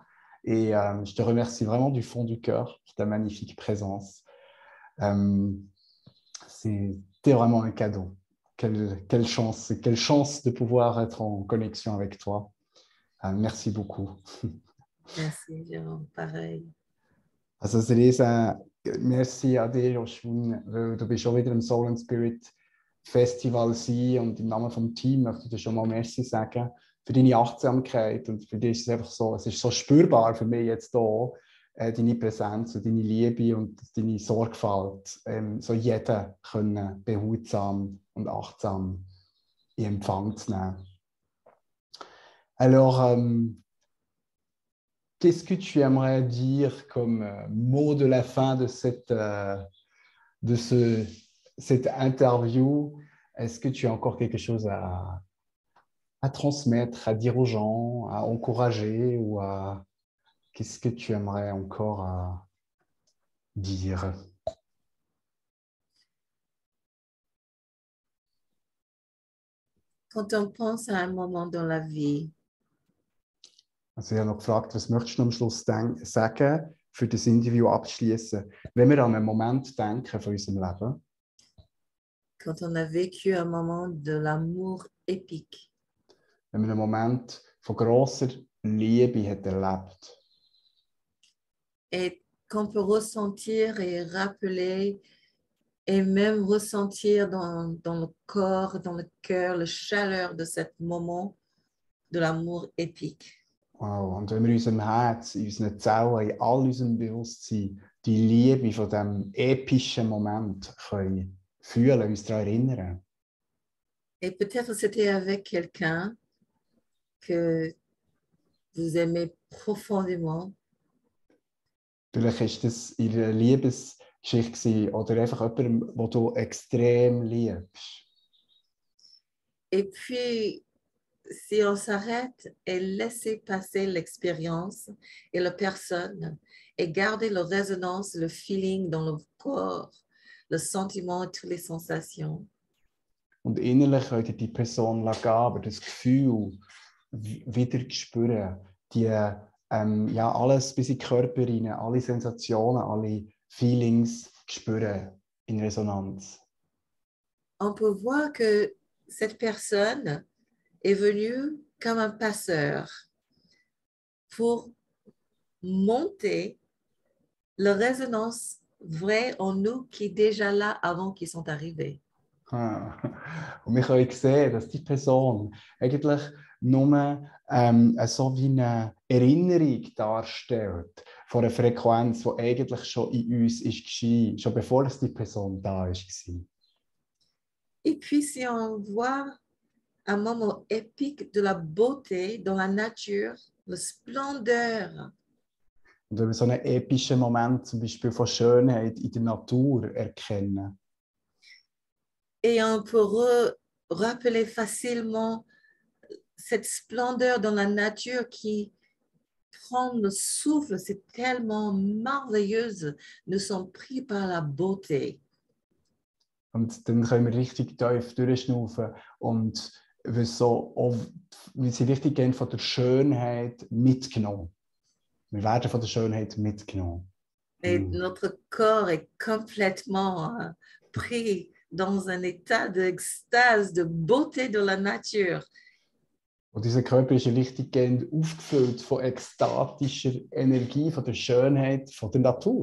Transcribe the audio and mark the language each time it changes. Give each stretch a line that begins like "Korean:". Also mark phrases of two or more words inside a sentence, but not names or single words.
French: Et je te remercie vraiment du fond du cœur pour ta magnifique présence. C'était vraiment un cadeau. Quelle chance de pouvoir être en connexion avec toi. Merci beaucoup. Merci, Jérôme. Pareil.
German: Also Theresa, merci an dir, Joshua, weil du bist schon wieder im Soul and Spirit Festival sein und im Namen vom Team möchte ich dir schon mal merci sagen für deine Achtsamkeit und für dich ist es einfach so, es ist so spürbar für mich jetzt hier, deine Präsenz und deine Liebe und deine Sorgfalt, so jeden können behutsam und achtsam in Empfang zu nehmen.
French: Alors, qu'est-ce que tu aimerais dire comme mot de la fin de cette interview? Est-ce que tu as encore quelque chose à transmettre, à dire aux gens, à encourager ou à... Qu'est-ce que tu aimerais encore dire? Quand on pense à un moment dans la vie,
German: Also ich habe noch gefragt, was möchtest du am Schluss sagen, für das Interview abschließen? Wenn wir an einen Moment denken von unserem Leben,
French: quand on a vécu un moment de l'amour épique,
German: wenn man einen Moment von grosser Liebe hat erlebt
French: et qu'on peut ressentir et rappeler et même ressentir dans le corps, dans le cœur, la chaleur de ce moment de l'amour épique. Wow.
German: Und wenn wir in unserem Herz, in unseren Zellen, in all unserem Bewusstsein die Liebe von diesem epischen Moment können fühlen, uns daran erinnern.
French: Et peut-être c'était avec quelqu'un que vous aimez profondément.
German: Vielleicht war das in einer Liebesgeschichte oder einfach jemandem, den du extrem liebst.
French: Et puis, si on s'arrête et laisser passer l'expérience et la personne et garder la résonance, le feeling dans le corps, le sentiment et toutes les sensations.
German: Und innerlich könnt ihr die Person gehen, aber das Gefühl wieder spüren, die, ja, alles bis in den Körper rein, alle Sensationen, alle Feelings spüren in Resonanz.
French: On peut voir que cette personne est venue comme un passeur pour monter la résonance vraie en nous qui est déjà là avant qu'ils sont arrivés.
German: Und wir können sehen, dass die Person eigentlich nur so wie eine Erinnerung darstellt von einer Frequenz, die eigentlich schon in uns ist, schon bevor es die Person da war.
French: Et puis, si on voit un moment épique de la beauté dans la nature, la splendeur,
German: Und wenn wir so einen epischen Moment zum Beispiel von Schönheit in der Natur erkennen,
French: et on peut rappeler facilement cette splendeur dans la nature qui prend le souffle, c'est tellement merveilleuse, nous sommes pris par la beauté.
German: und dann können wir richtig tief durchschnaufen und wir sind richtig gehen von der Schönheit mitgenommen. Wir werden von der Schönheit mitgenommen.
French: Et notre corps est complètement pris dans un état d'extase, de beauté de la nature.
German: Und unser Körper ist richtig gehend aufgefüllt von ekstatischer Energie, von der Schönheit, von der Natur.